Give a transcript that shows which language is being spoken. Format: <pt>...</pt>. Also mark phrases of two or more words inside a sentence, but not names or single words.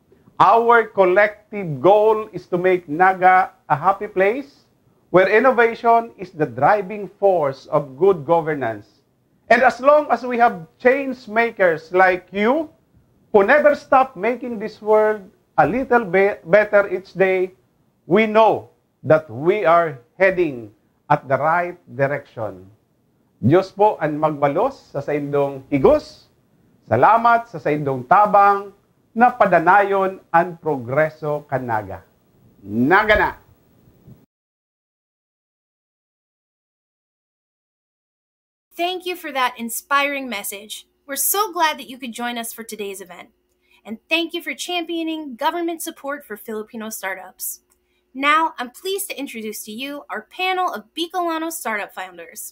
<en>Our collective goal is to make Naga a happy place where innovation is the driving force of good governance. And as long as we have change makers like you, who never stop making this world a little bit better each day, we know that we are heading at the right direction.</en> <bik>Diyos po ang magbalos sa saindong higos. Salamat sa saindong tabang na padanayon ang progreso kanaga. Naga na!</bik> <en>Thank you for that inspiring message. We're so glad that you could join us for today's event. And thank you for championing government support for Filipino startups. Now, I'm pleased to introduce to you our panel of Bicolano startup founders.</en>